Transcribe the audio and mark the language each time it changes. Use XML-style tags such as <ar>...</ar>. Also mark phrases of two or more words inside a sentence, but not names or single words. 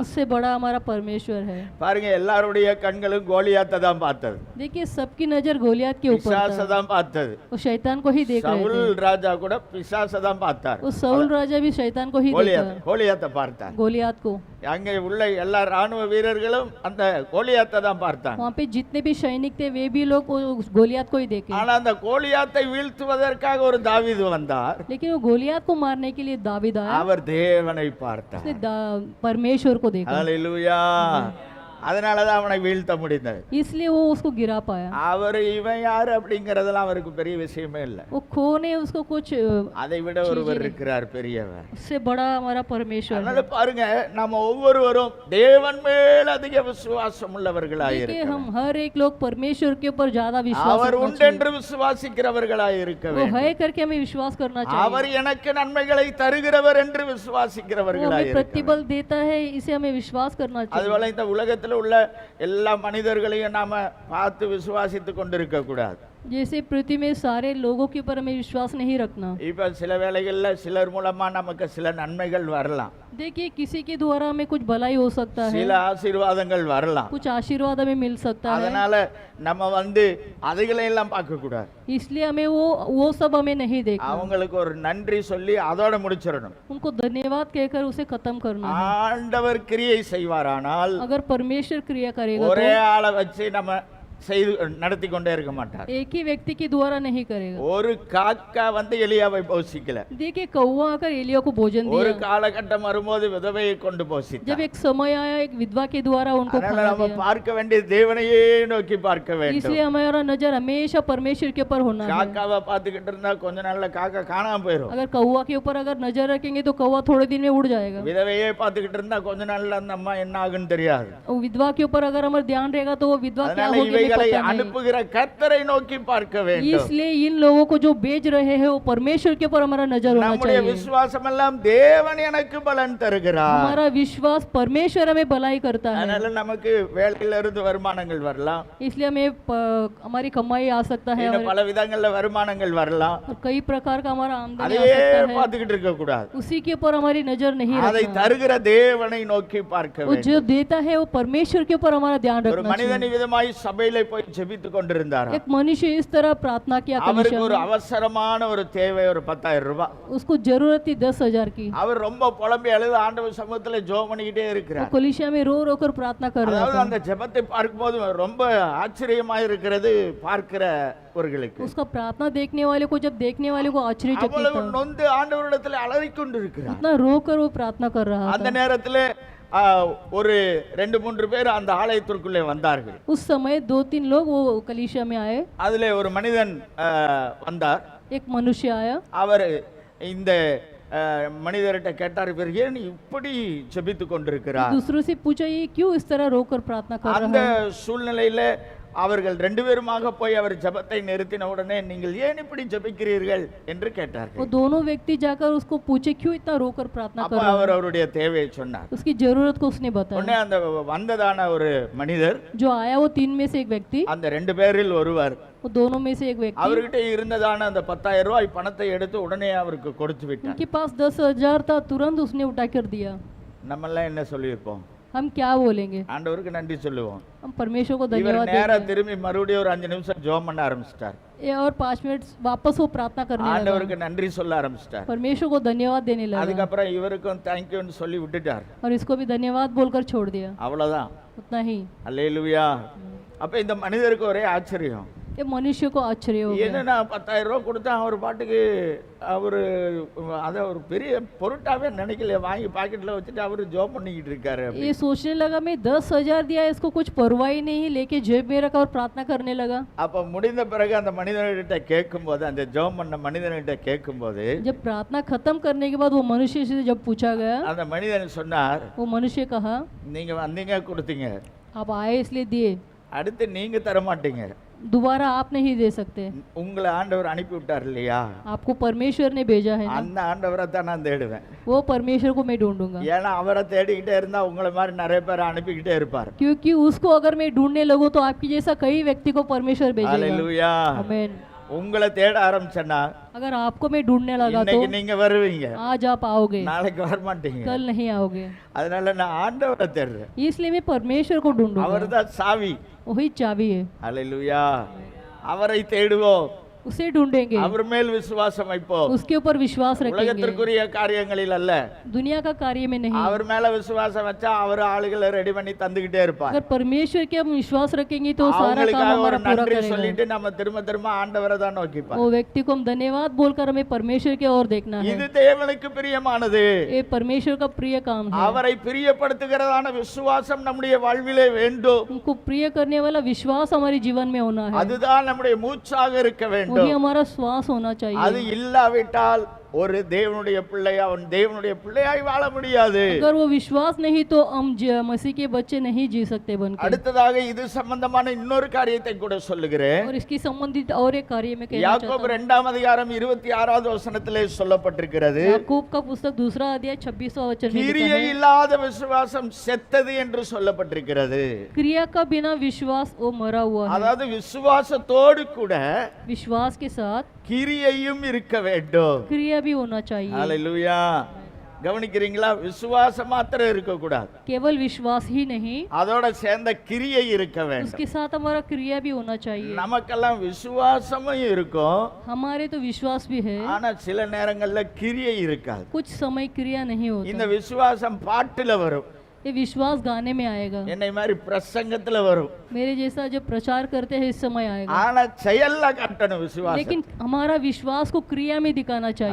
<hi>उससे बड़ा हमारा परमेश्वर है।</hi> <ta>பாருங்க, எல்லாருடைய கண்களும் கோலியாத்தை தான் பார்த்தது,</ta> <hi>देखिए सबकी नजर गोलियत के ऊपर</hi> <ta>பிசாசை</ta> <hi>था,</hi> <ta>தான் பார்த்தது.</ta> <hi>वो शैतान को ही देख रहे</hi> <ta>சவுல்</ta> <hi>थे।</hi> <ta>ராஜா கூட பிசாசை தான் பார்த்தார்.</ta> <hi>वो साउल राजा भी शैतान को ही</hi> <ta>கோலியாத்</ta> <hi>देखा,</hi> <ta>கோலியாத்தை பார்த்தார்.</ta> <hi>गोलियत को।</hi> <ta>அங்கே உள்ள எல்லா ராணுவ வீரர்களும் அந்த கோலியாத்தை தான் பார்த்தாங்க.</ta> <hi>वहाँ पे जितने भी सैनिक थे वे भी लोग उस गोलियत को ही देखे।</hi> <ta>ஆனா அந்த கோலியாத்தை வீழ்த்துவதற்காக ஒரு தாவீது வந்தார்.</ta> <hi>लेकिन वो गोलियत को मारने के लिए दावीद आया,</hi> <ta>அவர் தேவனை பார்த்தார்.</ta> <hi>उसने परमेश्वर को देखा,</hi> <ta>ஹல்லேலூயா. அதனாலதான் அவனை வீழ்த்த முடிந்தது.</ta> <hi>इसलिए वो उसको गिरा पाया।</hi> <ta>அவர் இவன் யாரு அப்படிங்கறதெல்லாம் அவருக்கு பெரிய விஷயமே இல்ல.</ta> <hi>वो खो ने उसको कुछ,</hi> <ta>அதை விட ஒருவர் இருக்கிறார், பெரியவர்.</ta> <hi>उससे बड़ा हमारा परमेश्वर</hi> <ta>அதனால</ta> <hi>है।</hi> <ta>பாருங்க, நம்ம ஒவ்வொருவரும் தேவன் மேல் அதிக விசுவாசம் உள்ளவர்களாய்</ta> <hi>देखिए</hi> <ta>இருக்கிறோம்.</ta> <hi>हम हर एक लोग परमेश्वर के ऊपर ज्यादा विश्वास</hi> <ta>அவர்</ta> <hi>रखना</hi> <ta>உண்டென்று விசுவாசிக்கிறவர்களாய் இருக்க</ta> <hi>चाहिए। वो</hi> <ta>வேண்டும்.</ta> <hi>है करके हमें विश्वास करना चाहिए।</hi> <ta>அவர் எனக்கு நன்மைகளை தருகிறவர் என்று</ta> <hi>वो</hi> <ta>விசுவாசிக்கிறவர்களாய்</ta> <hi>हमें</hi> <ta>இருக்க</ta> <hi>प्रतिबल देता है, इसे हमें विश्वास करना चाहिए।</hi> <ta>அதுபோல இந்த உலகத்தில் உள்ள எல்லா மனிதர்களையும் நாம பார்த்து விசுவாசித்து கொண்டிருக்க கூடாது.</ta> <hi>जैसे पृथ्वी में सारे लोगों के ऊपर हमें विश्वास नहीं रखना।</hi> <ta>இப்ப சில வேளைகள்ல சிலர் மூலமா நமக்கு சில நன்மைகள் வரலாம்,</ta> <hi>देखिए किसी के द्वारा हमें कुछ भलाई हो सकता है,</hi> <ta>சில ஆசீர்வாதங்கள் வரலாம்.</ta> <hi>कुछ आशीर्वाद हमें मिल सकता है,</hi> <ta>அதனால நம்ம அதுகளையெல்லாம் பார்க்க கூடாது.</ta> <hi>इसलिए हमें वो सब हमें नहीं देखना।</hi> <ta>அவங்களுக்கு ஒரு நன்றி சொல்லி அதோட முடிச்சிடணும்.</ta> <hi>उनको धन्यवाद कहकर उसे खत्म करना है।</hi> <ta>ஆண்டவர் கிரியை செய்வாரானால்</ta> <hi>अगर परमेश्वर क्रिया करेगा</hi> <ta>ஒரே</ta> <hi>तो</hi> <ta>ஆளை வச்சு நம்ம செய்து நடத்தி கொண்டே இருக்க மாட்டார்.</ta> <hi>एक ही व्यक्ति के द्वारा नहीं करेगा।</hi> <ta>ஒரு காக்கா எலியாவை போஷிக்கல.</ta> <hi>देखिए कौवा आकर एलिया को भोजन</hi> <ta>ஒரு</ta> <hi>दिया,</hi> <ta>காலகட்டம் வரும்போது விதவையை கொண்டு போஷித்தார்.</ta> <hi>जब एक समय आया एक विधवा के द्वारा उनको</hi> <ta>அதனால</ta> <hi>खाना</hi> <ta>நம்ம</ta> <hi>दिया।</hi> <ta>பார்க்க வேண்டிய தேவனையே நோக்கி பார்க்க வேண்டும்.</ta> <hi>इसलिए हमारा नजर हमेशा परमेश्वर के ऊपर होना है।</hi> <ta>காக்காவை பார்த்துக்கிட்டு இருந்தா கொஞ்ச நாள்ல காக்கா காணாம போயிடும்.</ta> <hi>अगर कौवा के ऊपर अगर नजर रखेंगे तो कौवा थोड़े दिन में उड़ जाएगा।</hi> <ta>விதவையே பார்த்துக்கிட்டு இருந்தா கொஞ்ச நாள்ல அந்த அம்மா என்ன ஆகுன்னு தெரியாது.</ta> <hi>और विधवा के ऊपर अगर हमारा ध्यान रहेगा तो वो विधवा क्या</hi> <ta>அதனால</ta> <hi>होगी हमें</hi> <ta>இவைகளை</ta> <hi>पता नहीं।</hi> <ta>அனுப்புகிற கர்த்தரை நோக்கி பார்க்க வேண்டும்.</ta> <hi>इसलिए इन लोगों को जो बेच रहे हैं वो परमेश्वर के ऊपर हमारा नजर होना</hi> <ta>நம்முடைய</ta> <hi>चाहिए।</hi> <ta>விசுவாசம் எல்லாம் தேவன் எனக்கு பலன் தருகிறார்.</ta> <hi>हमारा विश्वास परमेश्वर हमें भलाई करता है।</hi> <ta>அதனால நமக்கு வேலையில இருந்து வருமானங்கள் வரலாம்,</ta> <hi>इसलिए हमें हमारी कमाई आ सकता है,</hi> <ta>இன்னும் பல விதங்கள்ல வருமானங்கள் வரலாம்.</ta> <hi>और कई प्रकार का हमारा आमदनी आ</hi> <ta>அதையே</ta> <hi>सकता है।</hi> <ta>பார்த்துக்கிட்டு இருக்க கூடாது.</ta> <hi>उसी के ऊपर हमारी नजर नहीं</hi> <ta>அதை</ta> <hi>रखना।</hi> <ta>தருகிற தேவனை நோக்கி பார்க்க</ta> <hi>वो</hi> <ta>வேண்டும்.</ta> <hi>जो देता है वो परमेश्वर के ऊपर हमारा ध्यान</hi> <ta>ஒரு</ta> <hi>रखना</hi> <ta>மனிதன்</ta> <hi>चाहिए।</hi> <ta>விதமாய் சபையில போய் ஜெபித்து கொண்டிருந்தார்.</ta> <hi>एक मनुष्य इस तरह प्रार्थना किया</hi> <ta>அவருக்கு</ta> <hi>कलीसिया</hi> <ta>ஒரு</ta> <hi>में।</hi> <ta>அவசரமான ஒரு தேவை, ஒரு 10,000 ரூபாய்.</ta> <hi>उसको जरूरत थी 10,000 की।</hi> <ta>அவர் ரொம்ப புலம்பி அழுது ஆண்டவர் சமூகத்துல ஜெபம் பண்ணிக்கிட்டே</ta> <hi>वो</hi> <ta>இருக்கிறார்.</ta> <hi>कलीसिया में रो रो कर प्रार्थना कर रहा</hi> <ta>அதாவது</ta> <hi>था।</hi> <ta>அந்த ஜெபத்தை பார்க்கும்போது ரொம்ப ஆச்சரியமா இருக்கிறது பார்க்கிறவர்களுக்கு.</ta> <hi>उसका प्रार्थना देखने वाले को, जब देखने वाले को आश्चर्यचकित</hi> <ta>அவ்வளவு</ta> <hi>था,</hi> <ta>நொந்து ஆண்டவரிடத்துல அலறிக் கொண்டிருக்கிறார்.</ta> <hi>इतना रो कर वो प्रार्थना कर रहा</hi> <ta>அந்த</ta> <hi>था।</hi> <ta>நேரத்துல ஒரு 2-3 பேர் அந்த ஆலயத்திற்குள்ளே வந்தார்கள்.</ta> <hi>उस समय 2-3 लोग वो कलीसिया में आए।</hi> <ta>அதுல ஒரு மனிதன் வந்தார்.</ta> <hi>एक मनुष्य आया,</hi> <ta>அவர் இந்த மனிதர்கிட்ட கேட்டார், இவர் ஏன் இப்படி ஜெபித்து கொண்டிருக்கிறார்?</ta> <hi>दूसरों से पूछा ये क्यों इस तरह रोकर प्रार्थना कर</hi> <ta>அந்த</ta> <hi>रहा है।</hi> <ta>சூழ்நிலையில அவர்கள் ரெண்டு பேருமாக போய் அவர் ஜெபத்தை நிறுத்தின உடனே நீங்கள் ஏன் இப்படி ஜெபிக்கிறீர்கள் என்று</ta> <hi>वो</hi> <ta>கேட்டார்கள்.</ta> <hi>दोनों व्यक्ति जाकर उसको पूछे क्यों इतना रोकर प्रार्थना</hi> <ta>அப்ப</ta> <hi>कर रहा</hi> <ta>அவர்</ta> <hi>है।</hi> <ta>அவருடைய தேவையை சொன்னார்.</ta> <hi>उसकी जरूरत को उसने</hi> <ta>உடனே</ta> <hi>बताया।</hi> <ta>அந்த வந்ததான ஒரு மனிதர்,</ta> <hi>जो आया वो 3 में से एक व्यक्ति,</hi> <ta>அந்த ரெண்டு பேரில் ஒருவர்</ta> <hi>वो दोनों में से एक व्यक्ति,</hi> <ta>அவர்கிட்ட இருந்ததான அந்த 10,000 ரூபாய் பணத்தை எடுத்து உடனே அவருக்கு கொடுத்து விட்டார்.</ta> <hi>उनके पास 10,000 था, तुरंत उसने उठा कर दिया।</hi> <ta>நம்மெல்லாம் என்ன சொல்லியிருப்போம்?</ta> <hi>हम क्या बोलेंगे?</hi> <ta>ஆண்டவருக்கு நன்றி சொல்லுவோம்.</ta> <hi>हम परमेश्वर को</hi> <ta>இவர்</ta> <hi>धन्यवाद</hi> <ta>நேரா</ta> <hi>देंगे।</hi> <ta>திரும்பி மறுபடியும் ஒரு 5 நிமிஷம் ஜெபம் பண்ண ஆரம்பிச்சிட்டார்.</ta> <hi>ये और 5 मिनट वापस वो प्रार्थना करने लगा,</hi> <ta>ஆண்டவருக்கு நன்றி சொல்ல ஆரம்பிச்சிட்டார்.</ta> <hi>परमेश्वर को धन्यवाद देने लगा</hi> <ta>அதுக்கப்புறம் இவருக்கும் தேங்க்யூன்னு சொல்லி விட்டுட்டார்.</ta> <hi>और इसको भी धन्यवाद बोलकर छोड़ दिया।</hi> <ta>அவ்வளவுதான்.</ta> <hi>उतना ही।</hi> <ta>அல்லேலூயா. அப்ப இந்த மனிதருக்கு ஒரே ஆச்சரியம்,</ta> <hi>ये मनुष्य को आश्चर्य हो गया।</hi> <ta>என்னன்னா 10,000 ரூபாய் கொடுத்தா அவர் பாட்டுக்கு அவரு அதை ஒரு பெரிய பொருட்டாவே நினைக்கல, வாங்கி பாக்கெட்ல வச்சுட்டு அவரு ஜோம் பண்ணிக்கிட்டு இருக்காரு.</ta> <hi>ये सोचने लगा मैं 10,000 दिया, इसको कुछ परवाह ही नहीं, लेके जेब में रखा और प्रार्थना करने लगा।</hi> <ta>அப்ப முடிந்த பிறகு அந்த மனிதன்கிட்ட கேட்கும்போது, அந்த ஜோம் பண்ண மனிதன்கிட்ட கேட்கும்போது,</ta> <hi>जब प्रार्थना खत्म करने के बाद वो मनुष्य से जब पूछा गया,</hi> <ta>அந்த மனிதன் சொன்னார்,</ta> <hi>वो मनुष्य कहा</hi> <ta>நீங்க வந்தீங்க கொடுத்தீங்க,</ta> <hi>आप आए इसलिए दिए,</hi> <ta>அடுத்து நீங்க தர மாட்டீங்க,</ta> <hi>दोबारा आप नहीं दे सकते,</hi> <ta>உங்களை ஆண்டவர் அனுப்பி விட்டார் இல்லையா,</ta> <hi>आपको परमेश्वर ने भेजा है ना,</hi> <ta>அந்த ஆண்டவரை தான் நான் தேடுவேன்.</ta> <hi>वो परमेश्वर को मैं ढूंढूंगा।</hi> <ta>ஏன்னா அவரை தேடிக்கிட்டே இருந்தா உங்களை மாதிரி நிறைய பேரை அனுப்பிக்கிட்டே இருப்பார்.</ta> <hi>क्योंकि उसको अगर मैं ढूंढने लगूं तो आपकी जैसा कई व्यक्ति को परमेश्वर भेजेगा।</hi> <ta>ஹalleluya.</ta> <hi>आमीन।</hi> <ta>உங்களை தேட ஆரம்பிச்சேன்னா</ta> <hi>अगर आपको मैं ढूंढने लगा तो</hi> <ta>இன்னைக்கு நீங்க வருவீங்க,</ta> <hi>आज आप आओगे,</hi> <ta>நாளைக்கு வர மாட்டீங்க.</ta> <hi>कल नहीं आओगे।</hi> <ta>அதனால நான் ஆண்டவரை தேடுறேன்.</ta> <hi>इसलिए मैं परमेश्वर को ढूंढूंगा,</hi> <ta>அவர்தான் சாவி.</ta> <hi>वही चाबी है।</hi> <ta>ஹalleluya. அவரை தேடுவோம்,</ta> <hi>उसे ढूंढेंगे,</hi> <ta>அவர் மேல் விசுவாசம் வைப்போம்.</ta> <hi>उसके ऊपर विश्वास रखेंगे,</hi> <ta>உலகத்திற்குரிய காரியங்களில் அல்ல,</ta> <hi>दुनिया का कार्य में नहीं।</hi> <ta>அவர் மேல விசுவாசம் வச்சா அவர் ஆளுகளை ரெடி பண்ணி தந்துகிட்டே இருப்பார்.</ta> <hi>अगर परमेश्वर के हम विश्वास रखेंगे तो सारा काम</hi> <ta>அவங்களுக்காக ஒரு</ta> <hi>हमारा पूरा</hi> <ta>நன்றி</ta> <hi>करेगा।</hi> <ta>சொல்லிட்டு நம்ம திரும்ப திரும்ப ஆண்டவரை தான் நோக்கிப்பார்.</ta> <hi>वो व्यक्ति को हम धन्यवाद बोलकर हमें परमेश्वर की ओर देखना है।</hi> <ta>இது தேவனுக்கு பிரியமானது.</ta> <hi>ये परमेश्वर का प्रिय काम है।</hi> <ta>அவரை பிரியப்படுத்துகிறதான விசுவாசம் நம்முடைய வாழ்விலே வேண்டும்.</ta> <hi>उनको प्रिय करने वाला विश्वास हमारे जीवन में होना है,</hi> <ta>அதுதான் நம்முடைய மூச்சாக இருக்க</ta> <hi>वही</hi> <ta>வேண்டும்.</ta> <hi>हमारा श्वास होना</hi> <ta>அது</ta> <hi>चाहिए।</hi> <ta>இல்லாவிட்டால் ஒரு தேவனுடைய பிள்ளை அவன் தேவனுடைய பிள்ளையாய் வாழ முடியாது.</ta> <hi>अगर वो विश्वास नहीं तो हम मसीह के बच्चे नहीं जी सकते बनके।</hi> <ta>அடுத்ததாக இது சம்பந்தமான இன்னொரு காரியத்தை கூட சொல்லுகிறேன்.</ta> <hi>और इसकी संबंधित और एक कार्य में कहना</hi> <ta>யாக்கோபு</ta> <hi>चाहता</hi> <ta>2ஆம் அதிகாரம் 26வது வசனத்திலே சொல்லப்பட்டிருக்கிறது,</ta> <hi>हूं। याकूब का पुस्तक 2 अध्याय 26वां वचन में लिखा</hi> <ta>கிரியை</ta> <hi>है,</hi> <ta>இல்லாத விசுவாசம் செத்தது என்று சொல்லப்பட்டிருக்கிறது.</ta> <hi>क्रिया का बिना विश्वास वो मरा हुआ है।</hi> <ta>அதாவது விசுவாசத்தோடு கூட</ta> <hi>विश्वास के साथ</hi> <ta>கிரியையும் இருக்க வேண்டும்.</ta> <hi>क्रिया भी होना चाहिए।</hi> <ta>ஹalleluya. கவனிக்கிறீங்களா? விசுவாசம் மாத்திரம் இருக்க கூடாது,</ta> <hi>केवल विश्वास ही नहीं,</hi> <ta>அதோட சேர்ந்த கிரியை இருக்க வேண்டும்.</ta> <hi>उसके साथ हमारा क्रिया भी होना चाहिए।</hi> <ta>நமக்கெல்லாம் விசுவாசமும் இருக்கும்,</ta> <hi>हमारे तो विश्वास भी है,</hi> <ta>ஆனா சில நேரங்கள்ல கிரியை இருக்காது.</ta> <hi>कुछ समय क्रिया नहीं</hi> <ta>இந்த</ta> <hi>होता।</hi> <ta>விசுவாசம் பாட்டுல வரும்,</ta> <hi>ये विश्वास गाने में आएगा,</hi> <ta>என்னை மாதிரி பிரசங்கத்துல வரும்,</ta> <hi>मेरे जैसा जो प्रचार करते हैं इस समय आएगा,</hi> <ta>ஆனா செயல்ல காட்டணும் விசுவாசம்.</ta> <hi>लेकिन हमारा विश्वास को क्रिया में दिखाना चाहिए।</hi>